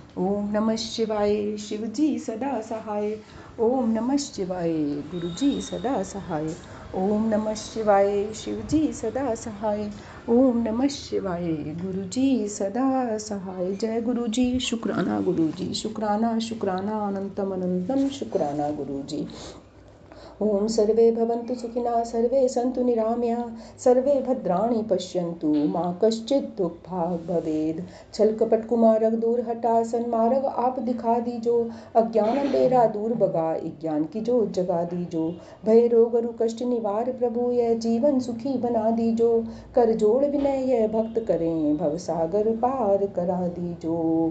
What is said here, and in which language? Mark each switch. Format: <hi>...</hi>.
<hi>ओम नमः शिवाय शिवजी सदा सहाय। ओम नमः शिवाय गुरुजी सदा सहाय। ओम नमः शिवाय शिवजी सदा सहाय। ओम नमः शिवाय गुरुजी सदा सहाय। जय गुरुजी शुक्राना गुरुजी शुक्राना शुक्राना अनंतम अनंतम शुक्राना गुरुजी।</hi> <sa>ओम सर्वे भवन्तु सुखिनः सर्वे सन्तु निरामया सर्वे भद्राणि पश्यन्तु मा कश्चित् दुःखभाग् भवेत्।</sa> <hi>छल कपट कुमारग दूर हटा सन्मार्ग आप दिखा दीजो। अज्ञान अंधेरा दूर भगा ज्ञान की जोत जगा दीजो। भय रोग रु कष्ट निवार प्रभु यह जीवन सुखी बना दीजो। कर जोड़ विनय यह भक्त करें भव सागर पार करा दीजो।</hi>